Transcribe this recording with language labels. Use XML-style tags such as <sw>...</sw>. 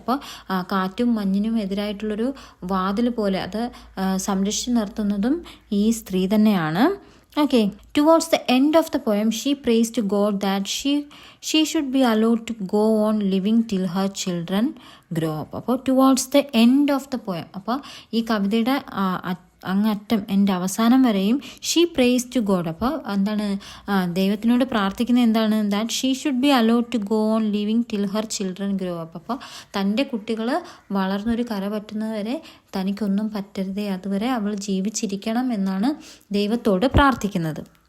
<ml>അപ്പോൾ കാറ്റും മഞ്ഞിനും എതിരായിട്ടുള്ളൊരു വാതിൽ പോലെ അത് സംരക്ഷിച്ച് നിർത്തുന്നതും ഈ സ്ത്രീ തന്നെയാണ്.</ml> <en>Okay, towards the end of the poem, she prays to God that she should be allowed to go on living till her children grow up.</en> <ml>അപ്പോൾ</ml> <en>towards the end of the poem,</en> <ml>അപ്പോൾ ഈ കവിതയുടെ അങ്ങറ്റം എൻ്റെ അവസാനം വരെയും</ml> <en>She prays to God.</en> <ml>അപ്പോൾ ദൈവത്തിനോട് പ്രാർത്ഥിക്കുന്നത്</ml> <en>That she should be allowed to go on living till her children grow up.</en> <ml>അപ്പോൾ തൻ്റെ കുട്ടികൾ വളർന്നൊരു കര പറ്റുന്നതുവരെ തനിക്കൊന്നും പറ്റരുതേ, അതുവരെ അവൾ ജീവിച്ചിരിക്കണം എന്നാണ് ദൈവത്തോട് പ്രാർത്ഥിക്കുന്നത്.</ml>